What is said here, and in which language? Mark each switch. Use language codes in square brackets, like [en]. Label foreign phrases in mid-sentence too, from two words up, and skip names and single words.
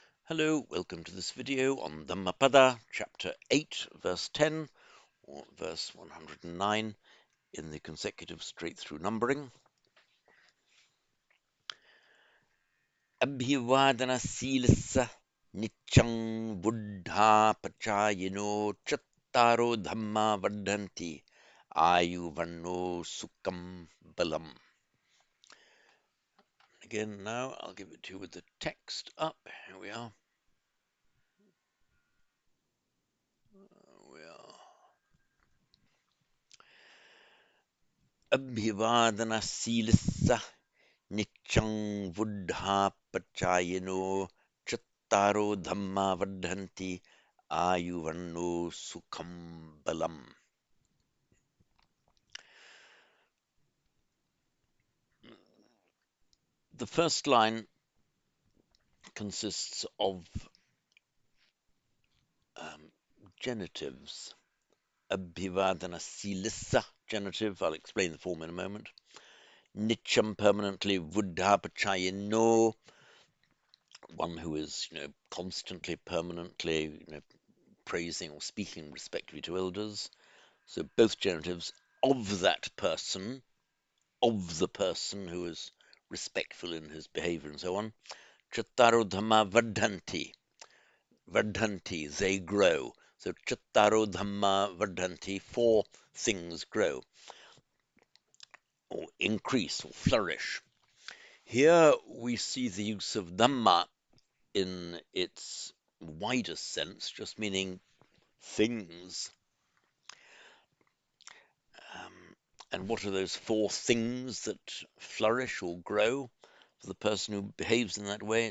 [en] Hello, welcome to this video on Dhammapada, chapter 8, verse 10, or verse 109 in the consecutive straight-through numbering. [pi] Abhivadana silassa nichang buddha pachayino chattaro dhamma vardhanti ayuvanno sukham balam. [en] Again, now I'll give it to you with the text up. Here we are. [pi] Abhivadana silassa nichang buddha pachayino chattaro dhamma vardhanti ayuvanno sukham balam. [en] The first line consists of genitives. [pi] Abhivadana silissa, [en] genitive, I'll explain the form in a moment. Nicham, permanently. [pi] Buddha pachayino, [en] one who is, constantly, permanently, praising or speaking respectively to elders. So both genitives of that person, of the person who is respectful in his behavior and so on. [pi] Chattaro dhamma vardhanti. [en] Vardhanti, they grow. So [pi] chattaro dhamma vardhanti, [en] four things grow, or increase, or flourish. Here we see the use of dhamma in its widest sense, just meaning things. And what are those four things that flourish or grow for the person who behaves in that way?